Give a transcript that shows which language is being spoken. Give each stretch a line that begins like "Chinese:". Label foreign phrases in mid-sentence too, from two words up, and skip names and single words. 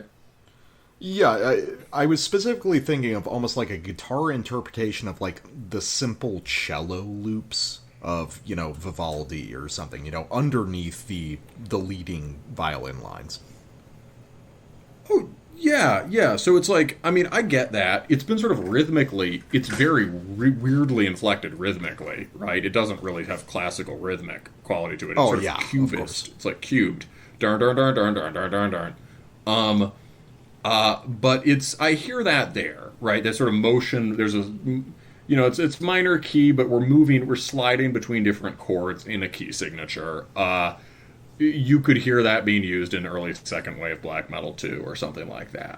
English: Yeah, I was specifically thinking of almost like a guitar interpretation of like the simple cello loops of, Vivaldi or something, underneath the leading violin lines. Oh, yeah. So it's like, I get that. It's been sort of rhythmically, it's very weirdly inflected rhythmically, right? It doesn't really have classical rhythmic quality to it. It's sort of cubist. It's like cubed. Darn, darn, darn, darn, darn, darn, darn, darn. But I hear that there, right? That sort of motion, there's it's minor key, but we're sliding between different chords in a key signature. You could hear that being used in early second wave black metal too, or something like that.